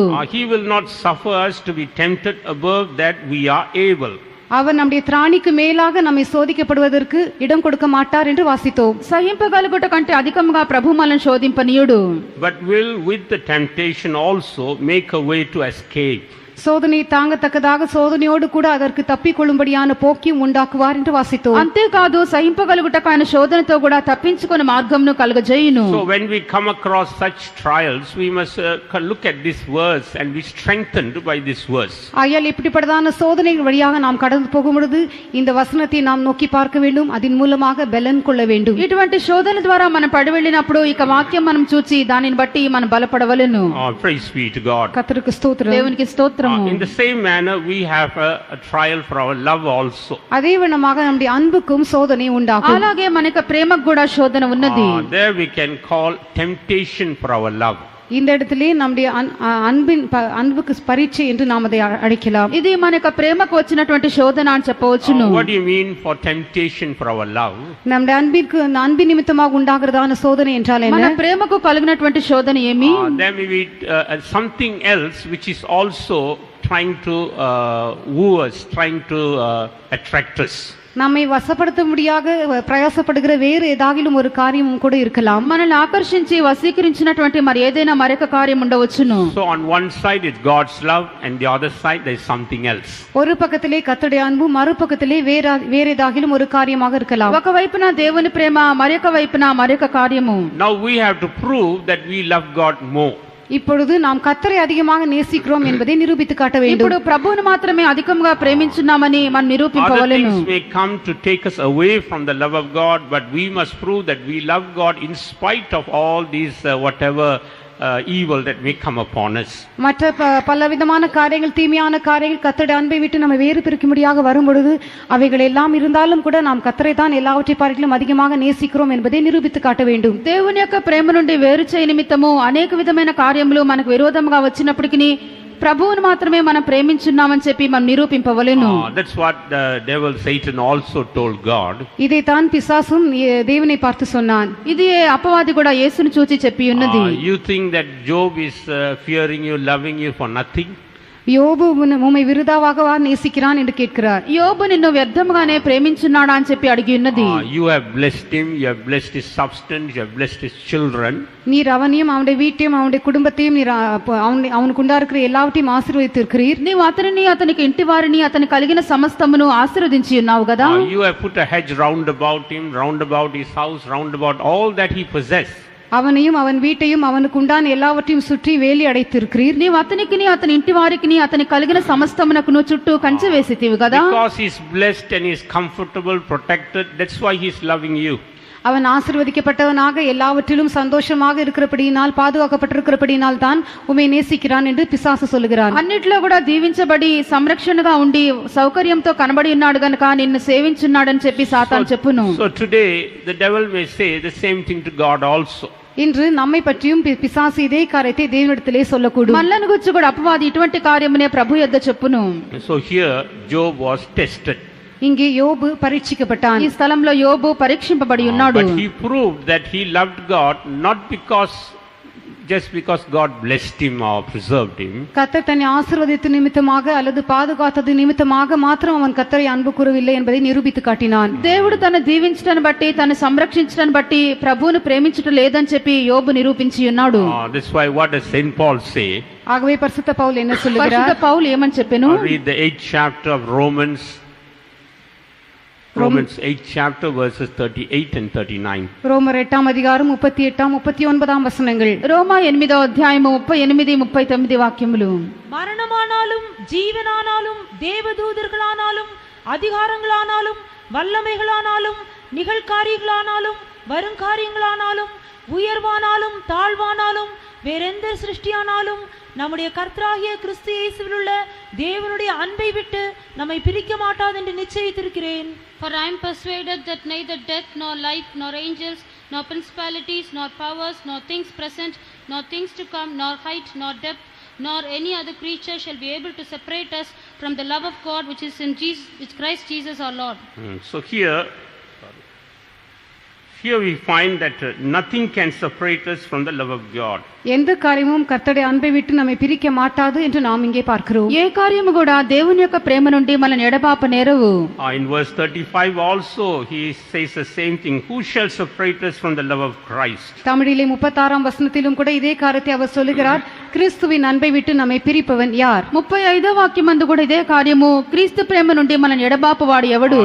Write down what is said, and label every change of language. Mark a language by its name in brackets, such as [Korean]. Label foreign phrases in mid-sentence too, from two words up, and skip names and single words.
[English] He will not suffer us to be tempted above that we are able. [Tamil] அவர் நம்முடைய திராணிக்கு மேலாக நம்மை சோதிக்கப்படுவதற்கு இடம் கொடுக்க மாட்டார் என்று வாசித்தோம். [Telugu] సహింపగలుగుట కంటే అధికముగా ప్రభు మనల్ని శోధింపనీయుడు. [English] But will with the temptation also make a way to escape. [Tamil] சோதனை தாங்கத்தக்கதாக சோதனையோடு கூட அதற்கு தப்பிக்கொள்ளும்படியான போக்கியும் உண்டாக்குவார் என்று வாசித்தோம். [Telugu] అంతేకాదు సహింపగలుగుటకు ఆయన శోధనతో కూడా తప్పించుకునే మార్గమును కలుగజేయును. [English] So when we come across such trials, we must look at this verse and be strengthened by this verse. [Tamil] ஆகையால் இப்படிப்பட்டதான சோதனைகள் வழியாக நாம் கடந்து போகும் பொழுது இந்த வசனத்தை நாம் நோக்கி பார்க்க வேண்டும், அதன் மூலமாக பலன் கொள்ள வேண்டும். [Telugu] ఇటువంటి శోధన ద్వారా మనం పడి వెళ్ళినప్పుడు ఇక వాక్యం మనం చూచి దానిని బట్టి మనం బలపడవలెను. [English] Praise be to God. [Tamil] கர்த்தருக்கு ஸ்தோத்திரம். [Telugu] దేవునికి స్తోత్రం. [English] In the same manner we have a trial for our love also. [Tamil] அதே விதமாக நம்முடைய அன்புக்கும் சோதனை உண்டாகும். [Telugu] అలాగే మనకు ప్రేమకు కూడా శోధన ఉన్నది. [English] There we can call temptation for our love. [Tamil] இந்த இடத்திலே நம்முடைய அன்புக்கு பரீட்சை என்று நாம் அதை அழைக்கலாம். [Telugu] ఇది మన యొక్క ప్రేమకు వచ్చినటువంటి శోధన అని చెప్పవచ్చును. [English] What do you mean for temptation for our love? [Tamil] நம்முடைய அன்பின் நிமித்தமாக உண்டாகிறதான சோதனை என்றால் మన என்ன? [Telugu] ప్రేమకు కలిగినటువంటి శోధన ఏమి? [English] There may be something else which is also trying to woo us, trying to attract us. [Tamil] நம்மை வசப்படுத்த முடியாத பிரயாசப்படுகிற வேறு ஏதாகிலும் ஒரு காரியமும் கூட இருக்கலாம். [Telugu] మనల్ని ఆకర్షించి వశీకరించినటువంటి మరి ఏదైనా మరొక కార్యం ఉండవచ్చును. [English] So on one side it's God's love and the other side there is something else. [Tamil] ஒரு பக்கத்திலே கர்த்தருடைய அன்பு, மறுபக்கத்திலே வேற ஏதாகிலும் ஒரு காரியமாக இருக்கலாம். [Telugu] ఒక వైపున దేవుని ప్రేమ, మరొక వైపున మరొక కార్యము. [English] Now we have to prove that we love God more. [Tamil] இப்பொழுது நாம் கர்த்தரை அதிகமாக நேசிக்கிறோம் என்பதை நிரூபித்து காட்ட வேண்டும். [Telugu] ఇప్పుడు ప్రభువును మాత్రమే అధికంగా ప్రేమించున్నామని మనం Other నిరూపించవలెను. [English] things may come to take us away from the love of God, but we must prove that we love God in spite of all these whatever evil that may come upon us. [Tamil] மற்ற பலவிதமான காரியங்கள், தீமையான காரியங்கள் கர்த்தருடைய அன்பை விட்டு நம்ம வேறு பிரிக்கும்படியாக வரும் பொழுது அவைகள் எல்லாம் இருந்தாலும் கூட நாம் கர்த்தரை தான் எல்லாவற்றை பார்க்கிலும் அதிகமாக நேசிக்கிறோம் என்பதை நிரூபித்து காட்ட வேண்டும். [Telugu] దేవుని యొక్క ప్రేమ నుండి వేరు చేయ నిమిత్తము అనేక విధమైన కార్యములు మనకు విరోధంగా వచ్చినప్పటికీ ప్రభువును మాత్రమే మనం ప్రేమించున్నామని చెప్పి మనం నిరూపింపవలెను. [English] That's what the devil Satan also told God. [Tamil] இதைத்தான் பிசாசும் தேவனை பார்த்து சொன்னான். [Telugu] ఇది అపవాది కూడా యేసును చూచి చెప్పి ఉన్నది. [English] You think that Job is fearing you, loving you for nothing? [Tamil] யோபு உம்மை விருதாவாகவா நேசிக்கிறான் என்று கேட்கிறார். [Telugu] యోబు నిన్ను వ్యర్థముగానే ప్రేమించున్నాడా అని చెప్పి అడిగి ఉన్నది. [English] You have blessed him, you have blessed his substance, you have blessed his children. [Tamil] நீர் அவனையும் அவனுடைய வீட்டையும் அவனுடைய குடும்பத்தையும் நீர் அவனுக்கு உண்டாயிருக்கிற எல்லாவற்றையும் ஆசீர்வதித்திருக்கிறீர். [Telugu] నీవు అతనిని, అతనికి ఇంటి వారిని, అతని కలిగిన సమస్తమును ఆశీర్వదించి ఉన్నావు కదా. [English] You have put a hedge round about him, round about his house, round about all that he possessed. [Tamil] அவனையும் அவன் வீட்டையும் அவனுக்கு உண்டான எல்லாவற்றையும் சுற்றி வேலி அடைத்திருக்கிறீர். [Telugu] నీవు అతనికిని, అతని ఇంటి వారికిని, అతని కలిగిన సమస్తమునకును చుట్టూ కంచె వేసితివి కదా. [English] Because he is blessed and he is comfortable, protected, that's why he is loving you. [Tamil] அவன் ஆசீர்வதிக்கப்பட்டவனாக எல்லாவற்றிலும் சந்தோஷமாக இருக்கிறபடியினால், பாதுகாக்கப்பட்டிருக்கிறபடியினால் தான் உம்மை நேசிக்கிறான் என்று பிசாசு சொல்லுகிறான். [Telugu] అన్నిట్లో కూడా దీవించబడి సంరక్షణగా ఉండి సౌకర్యంతో కనబడి ఉన్నాడు గనుక నిన్ను సేవించున్నాడని చెప్పి సాతాను చెప్పును. [English] So today the devil may say the same thing to God also. [Tamil] இன்று நம்மை பற்றியும் பிசாசு இதே காரியத்தை தேவனிடத்திலே சொல்லக்கூடும். [Telugu] మల్లను గురించి కూడా అపవాది ఇటువంటి కార్యమునే ప్రభు యొద్ద చెప్పును. [English] So here Job was tested. [Tamil] இங்கே யோபு பரீட்சிக்கப்பட்டான். [Telugu] ఈ స్థలంలో యోబు పరీక్షింపబడి ఉన్నాడు. [English] But he proved that he loved God not just because God blessed him or preserved him. [Tamil] கர்த்தர் தன்னை ஆசீர்வதித்த நிமித்தமாக அல்லது பாதுகாத்தது நிமித்தமாக மாத்திரம் அவன் கர்த்தரை அன்பு கூறவில்லை என்பதை நிரூபித்து காட்டினான். [Telugu] దేవుడు తను దీవించడాన్ని బట్టి, తను సంరక్షించడాన్ని బట్టి ప్రభువును ప్రేమించడం లేదని చెప్పి యోబు నిరూపించి ఉన్నాడు. [English] That's why what does Saint Paul say? [Tamil] ஆகவே பரிசுத்த பவுல் என்ன சொல்லுகிறார்? [Telugu] పరిశుద్ధ పౌలు ఏమని చెప్పెను? [English] Read the 8th chapter of Romans 8th chapter verses 38 and 39. [Tamil] ரோமர் 8ஆம் அதிகாரம் 38ஆம் 39ஆம் வசனங்கள். [Telugu] రోమా 8వ అధ్యాయము 38 39 వాక్యములు. [Tamil] மரணமானாலும் ஜீவனானாலும் தேவதூதர்களானாலும் அதிகாரங்களானாலும் வல்லமைகளானாலும் நிகழ்காரியங்களானாலும் வருங்காரியங்களானாலும் உயர்வானாலும் தாழ்வானாலும் வேறெந்த சிருஷ்டியானாலும் நம்முடைய கர்த்தராகிய கிறிஸ்து இயேசுவில் உள்ள தேவனுடைய அன்பை விட்டு நம்மை பிரிக்க மாட்டாது என்று நிச்சயித்திருக்கிறேன். [English] For I am persuaded that neither death nor life nor angels nor principalities nor powers nor things present nor things to come nor height nor depth nor any other creature shall be able to separate us from the love of God which is in Christ Jesus our Lord. So here we find that nothing can separate us from the love of God. [Tamil] எந்த காரியமும் கர்த்தருடைய அன்பை விட்டு நம்மை பிரிக்க மாட்டாது என்று நாம் இங்கே பார்க்கிறோம். [Telugu] ఏ కార్యము కూడా దేవుని యొక్క ప్రేమ నుండి మనల్ని ఎడబాప నేరవు. [English] In verse 35 also he says the same thing. Who shall separate us from the love of Christ? [Tamil] தமிழிலே 36ஆம் வசனத்திலும் கூட இதே காரியத்தை அவர் சொல்லுகிறார். கிறிஸ்துவின் அன்பை விட்டு நம்மை பிரிப்பவன் யார்? [Telugu] 35వ వాక్యమందు కూడా ఇదే కార్యము. క్రీస్తు ప్రేమ నుండి మనల్ని ఎడబాపవాడు ఎవడు?